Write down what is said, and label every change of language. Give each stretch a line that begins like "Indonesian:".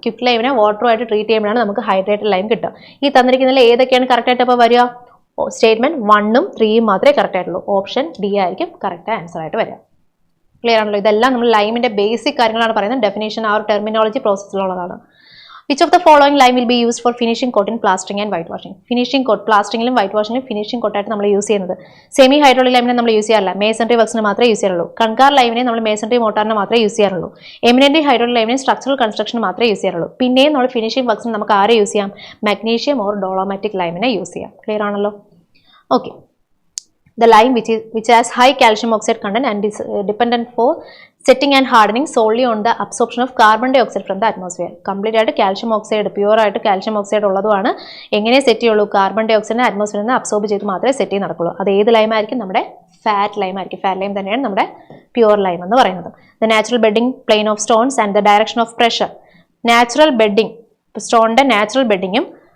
Malayalam: Quick ലൈമിനെ വാട്ടറുമായിട്ട് treat ചെയ്യുമ്പോഴാണ് നമുക്ക് hydrated lime കിട്ടുക. ഈ തന്നിരിക്കുന്നതിൽ ഏതൊക്കെയാണ് കറക്റ്റ് ആയിട്ട് അപ്പോൾ വരിക? സ്റ്റേറ്റ്മെന്റ് 1ഉം 3ഉം മാത്രമേ കറക്റ്റ് ആയിട്ടുള്ളൂ. ഓപ്ഷൻ ഡി ആയിരിക്കും കറക്റ്റ് ആൻസർ ആയിട്ട് വരിക. ക്ലിയർ ആണല്ലോ? ഇതെല്ലാം നമ്മൾ ലൈമിന്റെ ബേസിക് കാര്യങ്ങളാണ് പറയുന്നത്. ഡെഫിനേഷൻ ആ ഒരു terminology പ്രോസസ്സിലുള്ളതാണ്.
English: Which of the following lime will be used for finishing coat in plastering and whitewashing?
Malayalam: Finishing coat, പ്ലാസ്റ്ററിംഗിലും white വാഷിംഗിലും finishing കോട്ടായിട്ട് നമ്മൾ യൂസ് ചെയ്യുന്നത്. സെമി ഹൈഡ്രോളിക് ലൈമിനെ നമ്മൾ യൂസ് ചെയ്യാറില്ല, മേസൺറി വർക്സിന് മാത്രമേ യൂസ് ചെയ്യാറുള്ളൂ. കൺകാർ ലൈമിനെ നമ്മൾ മേസൺറി മോട്ടാറിന് മാത്രമേ യൂസ് ചെയ്യാറുള്ളൂ. എമിനന്റ്ലി ഹൈഡ്രോളിക് ലൈമിനെ സ്ട്രക്ചറൽ കൺസ്ട്രക്ഷൻ മാത്രമേ യൂസ് ചെയ്യാറുള്ളൂ. പിന്നെയും നമ്മൾ ഫിനിഷിംഗ് വർക്സിന് നമുക്ക് ആരെ യൂസ് ചെയ്യാം? മഗ്നീഷ്യം ഓർ ഡോളോമാറ്റിക് ലൈമിനെ യൂസ് ചെയ്യാം. ക്ലിയർ ആണല്ലോ?
English: Okay, the lime which has high calcium oxide content and is dependent for setting and hardening solely on the absorption of carbon dioxide from the atmosphere.
Malayalam: Complete ആയിട്ട് calcium oxide, pure ആയിട്ട് calcium oxide ഉള്ളതുമാണ്. എങ്ങനെ set ചെയ്യുള്ളൂ? Carbon dye ഓക്സൈഡിനെ അറ്റ്മോസ്ഫിയറിൽ നിന്ന് absorb ചെയ്ത് മാത്രമേ set ചെയ്ത് നടക്കുള്ളൂ. അത് ഏത് ലൈം ആയിരിക്കും? നമ്മുടെ ഫാറ്റ് ലൈം ആയിരിക്കും. ഫാറ്റ് ലൈം തന്നെയാണ് നമ്മുടെ പ്യൂർ ലൈം എന്ന് പറയുന്നത്.
English: The natural bedding plane of stones and the direction of pressure.
Malayalam: Natural bedding, സ്റ്റോണിന്റെ natural ബെഡിങ്ങും